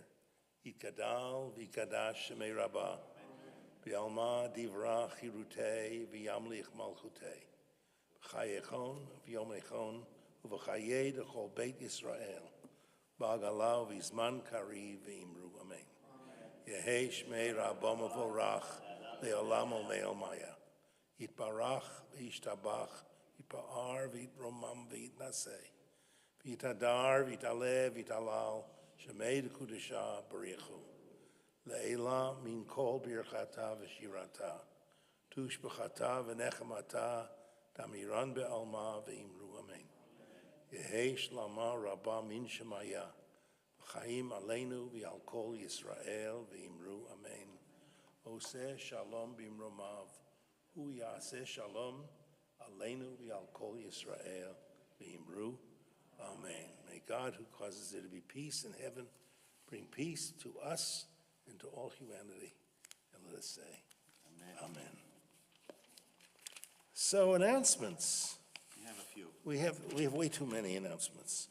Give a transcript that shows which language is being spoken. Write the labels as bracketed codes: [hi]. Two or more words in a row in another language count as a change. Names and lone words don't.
[arc] יתגדל ויתקדש שמיה רבא, בעלמא די ברא כרעותיה וימליך מלכותיה, בחייכון וביומיכון ובחיי דכל בית ישראל, בעגלא ובזמן קריב ואמרו אמן. יהא שמיה רבא מברך לעלם ולעלמי עלמיא, יתברך וישתבח, ויתפאר ויתרומם ויתנשא, ויתהדר ויתעלה ויתהלל, שמיה דקודשא בריך הוא, לעלא מן כל ברכתא ושירתא, תשבחתא ונחמתא, דאמירן בעלמא ואמרו אמן. יהא שלמא רבא מן שמיא, וחיים עלינו ועל כל ישראל ואמרו אמן. [he] עושה שלום במרומיו, הוא יעשה שלום עלינו ועל כל ישראל ואמרו אמן. [en] May God, who causes there to be peace in heaven, bring peace to us and to all humanity. And let us say, Amen. So announcements. We have a few. We have way too many announcements.